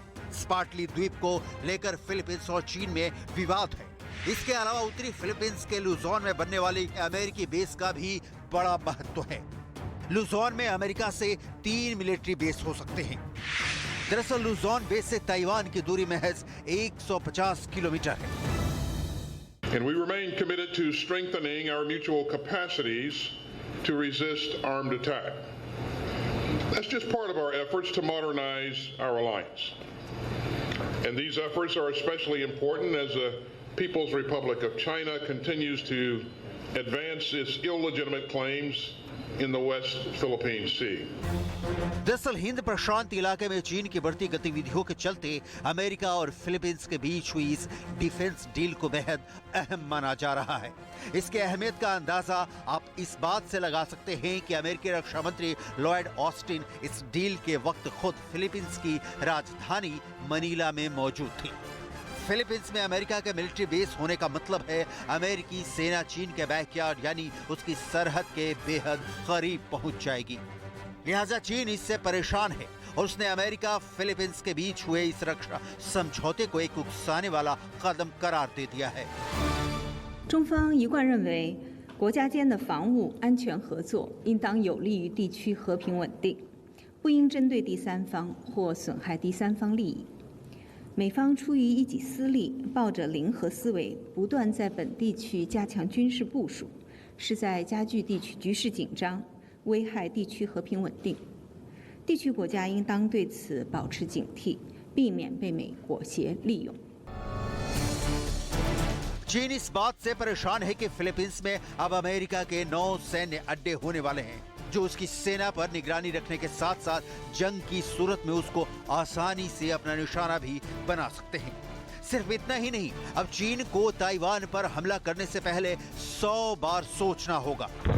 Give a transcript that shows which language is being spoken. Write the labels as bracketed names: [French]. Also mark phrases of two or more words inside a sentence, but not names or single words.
[Hindi] स्पार्टली द्वीप को लेकर फिलीपींस और चीन में विवाद है। इसके अलावा उत्तरी फिलीपींस के लुजोन में बनने वाली अमेरिकी बेस का भी बड़ा महत्व है। लुजोन में अमेरिका से 3 [English] military base [Hindi] हो सकते हैं। दरअसल लुजोन बेस से ताइवान की दूरी महज 150 किलोमीटर है। [English] And we remain committed to strengthening our mutual capacities to resist armed attack. That's just part of our efforts to modernize our alliance. And these efforts are especially important as the People's Republic of China continues to advance its illegitimate claims in the West Philippine Sea. [Hindi] दरअसल हिंद प्रशांत इलाके में चीन की बढ़ती गतिविधियों के चलते अमेरिका और फिलीपींस के बीच हुई इस [English] defense deal [Hindi] को बेहद अहम माना जा रहा है। इसके अहमियत का अंदाजा आप इस बात से लगा सकते हैं कि अमेरिकी रक्षा मंत्री लॉयड ऑस्टिन इस डील के वक्त खुद फिलीपींस की राजधानी मनीला में मौजूद थे। फिलीपींस में अमेरिका के [English] military base [Hindi] होने का मतलब है अमेरिकी सेना चीन के बैकयार्ड यानी उसकी सरहद के बेहद करीब पहुंच जाएगी। लिहाजा चीन इससे परेशान है और उसने अमेरिका फिलीपींस के बीच हुए इस रक्षा समझौते को एक उकसाने वाला कदम करार दे दिया है। [Chinese] 中方一贯认为，国家间的防务安全合作应当有利于地区和平稳定，不应针对第三方或损害第三方利益。美方出于一己私利，抱着零和思维，不断在本地区加强军事部署，是在加剧地区局势紧张，危害地区和平稳定。地区国家应当对此保持警惕，避免被美裹挟利用。 [Hindi] चीन इस बात से परेशान है कि फिलीपींस में अब अमेरिका के 9 सैन्य अड्डे होने वाले हैं, जो उसकी सेना पर निगरानी रखने के साथ साथ जंग की सूरत में उसको आसानी से अपना निशाना भी बना सकते हैं। सिर्फ इतना ही नहीं, अब चीन को ताइवान पर हमला करने से पहले 100 बार सोचना होगा।